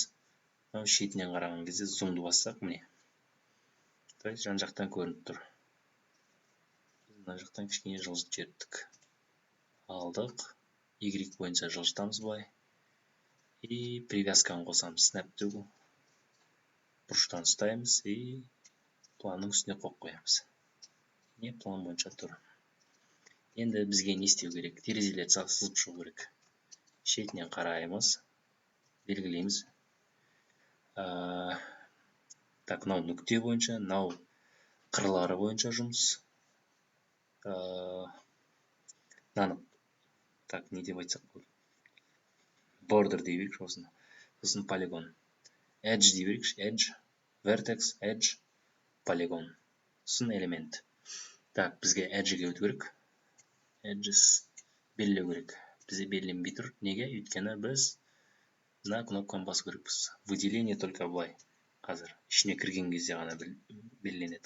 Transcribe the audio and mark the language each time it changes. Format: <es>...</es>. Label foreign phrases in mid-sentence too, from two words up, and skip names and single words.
<kk>Мынау шетінен қараған кезде zoomды бассақ, міне.</kk> <ru>То есть</ru> <kk>жан-жақтан көрініп тұр. Біз мына жақтан кішкене жылжытып жібердік. Алдық. Y бойынша жылжытамыз былай. И привязканы қосамыз.</kk> <en>Snap to.</en> <kk>Бұрыштан ұстаймыз и планның үстіне қойып қоямыз. Не план бойынша тұр. Енді бізге не істеу керек? Терезелерді сызып шығу керек. Шетінен қараймыз. Белгілейміз. Так, мынау нүкте бойынша, мынау қырлары бойынша жұмыс. Так, не деп айтсақ болды? Border дей берейікші осыны. Сосын полигон. Edge дей берейікші.</kk> <en>Edge, vertex, edge,</en> <kk>полигон. Сосын элемент. Так, бізге edge-ге өту керек. Edges белгілеу керек. Бізде белгіленбей тұр. Неге? Өйткені біз мына кнопканы басу керекпіз.</kk> <ru>Выделение только</ru> <kk>былай. Қазір ішіне кірген кезде ғана белгіленеді.</kk>